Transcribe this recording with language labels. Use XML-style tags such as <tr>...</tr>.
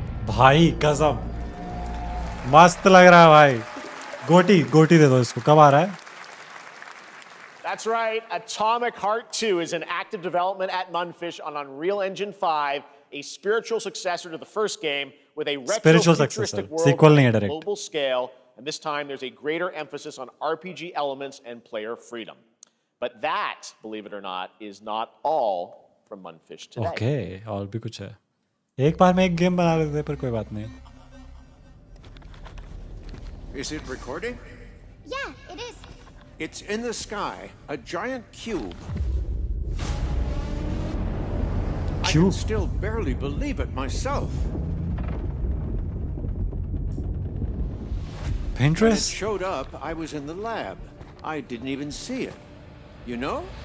<hi>भाई कसम मस्त लग रहा है भाई। गोटी दे दो इसको। कब आ रहा है?</hi> <en>That's right. Atomic Heart 2 is in active development at Munfish on Unreal Engine 5, a spiritual successor to the first game with a retro-futuristic world</en> <hi>Sequel नहीं है</hi> <en>on a direct. global scale. And this time there's a greater emphasis on RPG elements and player freedom. But that, believe it or not, is not all from Munfish today.</en> <hi>Okay, और भी कुछ है। एक बार में एक game बना लेते पर कोई बात नहीं।</hi> <en>Is it recording? Yeah, it is. It's in the sky, a giant cube. I can still barely believe it myself. Pinterest? When it showed up, I was in the lab. I didn't even see it. You know?</en>